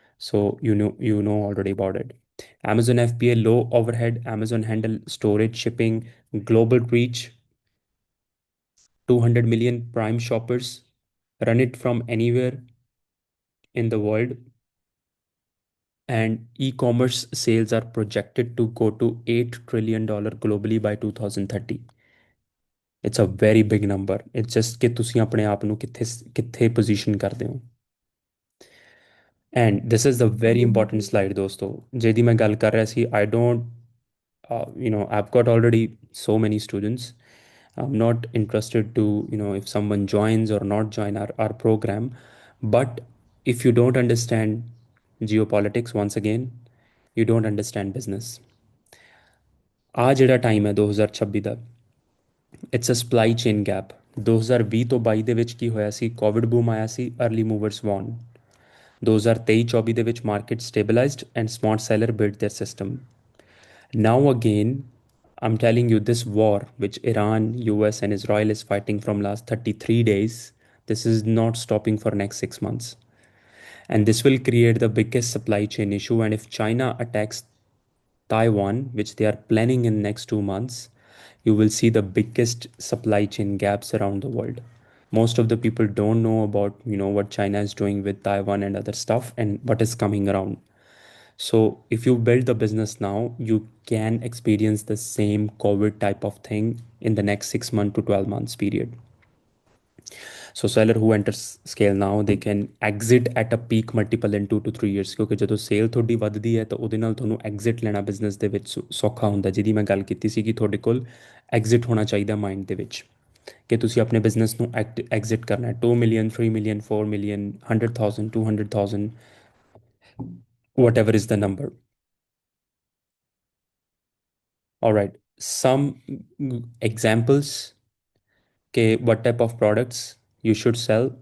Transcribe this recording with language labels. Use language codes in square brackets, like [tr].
[en] So you know already about it. Amazon FBA, low overhead, Amazon handle storage, shipping, global reach, 200 million prime shoppers, run it from anywhere in the world, and e-commerce sales are projected to go to $8 trillion globally by 2030. It's a very big number. It's just [pa] ਕਿ ਤੁਸੀਂ ਆਪਣੇ ਆਪ ਨੂੰ ਕਿੱਥੇ ਕਿੱਥੇ position ਕਰਦੇ ਹੋ। [en] And this is the very important slide ਦੋਸਤੋ, [pa] ਜਿਹਦੀ ਮੈਂ ਗੱਲ ਕਰ ਰਿਹਾ ਸੀ। [en] I don't I've got already so many students. I'm not interested to if someone joins or not join our program, but if you don't understand geopolitics, once again, you don't understand business. [pa] ਆ ਜਿਹੜਾ time ਹੈ 2026 ਦਾ, [en] It's a supply chain gap. [pa] 2020 ਤੋਂ 22 ਦੇ ਵਿੱਚ ਕੀ ਹੋਇਆ ਸੀ? Covid boom ਆਇਆ ਸੀ, [en] Early movers won. [pa] 2023-24 ਦੇ ਵਿੱਚ [en] Market stabilised and smart seller build their system. Now again, I'm telling you, this war which Iran, US and Israel is fighting from last 33 days, this is not stopping for next 6 months. And this will create the biggest supply chain issue. And if China attacks Taiwan, which they are planning in next 2 months, you will see the biggest supply chain gaps around the world. Most of the people don't know about what China is doing with Taiwan and other stuff and what is coming around. So if you build the business now, you can experience the same COVID type of thing in the next 6 months to 12 months period. So seller who enters scale now, they can exit at a peak multiple in 2 to 3 years, [pa] ਕਿਉਂਕਿ ਜਦੋਂ sale ਤੁਹਾਡੀ ਵੱਧਦੀ ਹੈ ਤਾਂ ਉਹਦੇ ਨਾਲ ਤੁਹਾਨੂੰ exit ਲੈਣਾ ਬਿਜ਼ਨਸ ਦੇ ਵਿੱਚ ਸੌਖਾ ਹੁੰਦਾ, ਜਿਹਦੀ ਮੈਂ ਗੱਲ ਕੀਤੀ ਸੀ ਕਿ ਤੁਹਾਡੇ ਕੋਲ ਐਗਜ਼ਿਟ ਹੋਣਾ ਚਾਹੀਦਾ ਮਾਈਂਡ ਦੇ ਵਿੱਚ, ਕਿ ਤੁਸੀਂ ਆਪਣੇ ਬਿਜ਼ਨਸ ਨੂੰ ਐਗਜ਼ਿਟ ਕਰਨਾ ਹੈ। [en] 2 million 3 million 4 million 100,000 200,000, whatever is the number. All right, some examples, okay, what type of products you should sell.